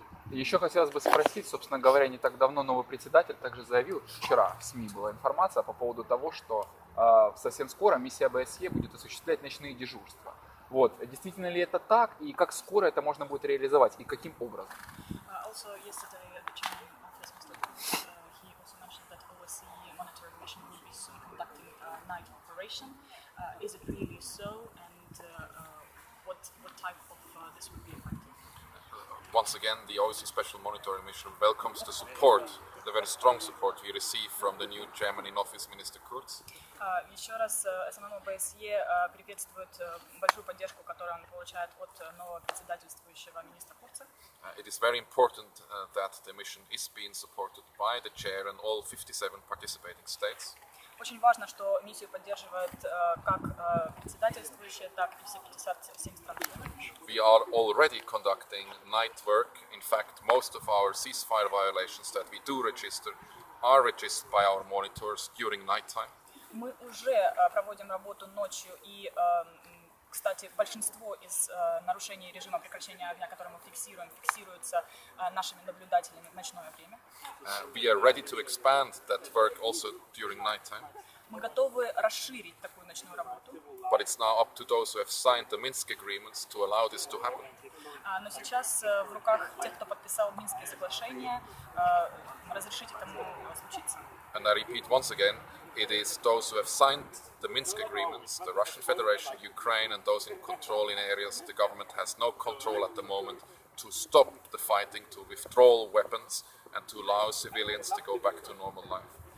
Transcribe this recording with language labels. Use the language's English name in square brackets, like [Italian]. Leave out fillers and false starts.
[Russian] Еще хотелось бы спросить, собственно говоря, не так давно новый председатель также заявил, вчера в СМИ была информация по поводу того, что совсем скоро миссия ОБСЕ будет осуществлять ночные дежурства. Вот. Действительно ли это так, и как скоро это можно будет реализовать, и каким образом? [English] Also, yesterday at the chairman office, Mr. Kurz, he also mentioned that OSCE monitoring mission will be soon conducting a night operation. Is it really so, and what type of this would be effective? Once again, the OSCE Special Monitoring Mission welcomes the support, the very strong support we receive from the new chairman in office, Minister Kurz. [Russian] Еще раз СММ ОБСЕ приветствует большую поддержку, которую он получает от нового председательствующего министра Курца. [English] It is very important that the mission is being supported by the chair and all 57 participating states. [Russian] Очень важно, что миссию поддерживает как председательствующие, так и все 57 стран. [English] We are already conducting night work. In fact, most of our ceasefire violations that we do register are registered by our monitors during night time. [Russian] Мы уже проводим работу ночью, и, кстати, большинство из нарушений режима прекращения огня, которые мы фиксируются нашими наблюдателями в ночное время. [English] We are ready to expand that work also during night time. [Russian] Мы готовы расширить такую ночную работу. [English] But it's now up to those who have signed the Minsk agreements to allow this to happen. [Russian] Но сейчас в руках тех, кто подписал Минские соглашения, разрешить этому случиться. [English] And I repeat once again, it is those who have signed the Minsk agreements, the Russian Federation, Ukraine, and those in control in areas the government has no control at the moment, to stop the fighting, to withdraw weapons, and to allow civilians to go back to normal life.